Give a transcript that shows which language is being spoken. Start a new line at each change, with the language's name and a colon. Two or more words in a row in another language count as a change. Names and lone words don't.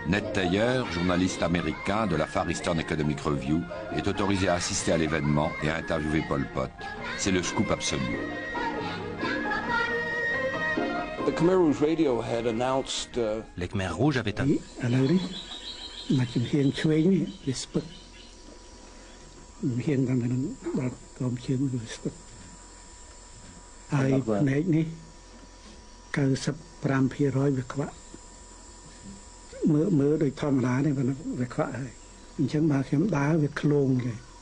French: Ned Taylor, journaliste américain de la Far Eastern Economic Review, est autorisé à assister à l'événement et à interviewer Pol Pot. C'est le scoop absolu. Les Khmer Rouges avaient annoncé.
Khmer: មើលដូចធម្មតានេះវាខ្វក់ហើយអញ្ចឹងបើខ្ញុំដើរវាឃ្លោងទេ